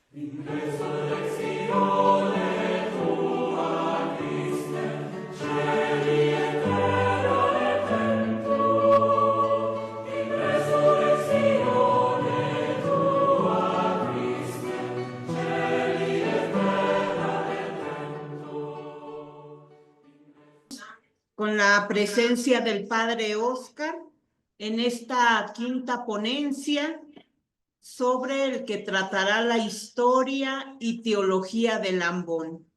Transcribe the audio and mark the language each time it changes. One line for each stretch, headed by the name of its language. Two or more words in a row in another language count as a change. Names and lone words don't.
Latin: In resurrectione tua Christe, celi et terra et templo. In resurrectione tua Christe, celi et terra et templo.
Spanish: Con la presencia del Padre Óscar en esta quinta ponencia sobre el que tratará la historia y teología del Ambón.